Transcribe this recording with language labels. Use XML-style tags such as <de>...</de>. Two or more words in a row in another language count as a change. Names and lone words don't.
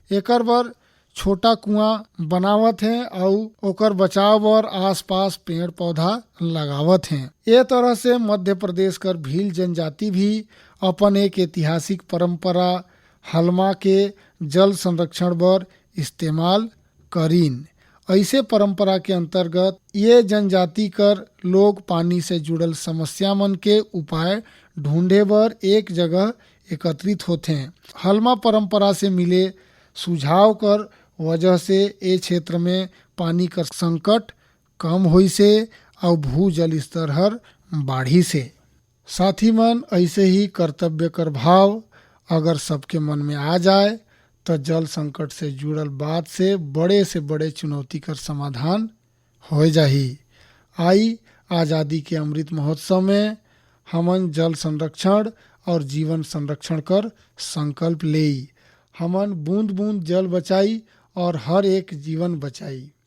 <sgj>एकर बर छोटा कुआं बनावत हैं और ओकर बचाव बर आसपास पेड़ पौधा लगावत हैं। ए तरह से मध्य प्रदेश कर भील जनजाति भी अपन एक ऐतिहासिक परंपरा हलमा के जल संरक्षण बर इस्तेमाल करीन। ऐसे परंपरा के अंतर्गत ये जनजाति कर लोग पानी से जुड़ल समस्या मन के उपाय ढूंढे बर एक जगह एकत्रित होते हैं। हलमा परंपरा से मिले सुझाव कर वजह से ए क्षेत्र में पानी कर संकट कम होई से और भूजल स्तर हर बाढ़ी से। साथी मन ऐसे ही कर्तव्य कर भाव अगर सबके मन में आ जाए तो जल संकट से जुड़ल बात से बड़े चुनौती कर समाधान हो जाही। आई आज़ादी के अमृत महोत्सव में हमन जल संरक्षण और जीवन संरक्षण कर संकल्प लेई। हमन बूंद बूंद जल बचाई और हर एक जीवन बचाई।</sgj>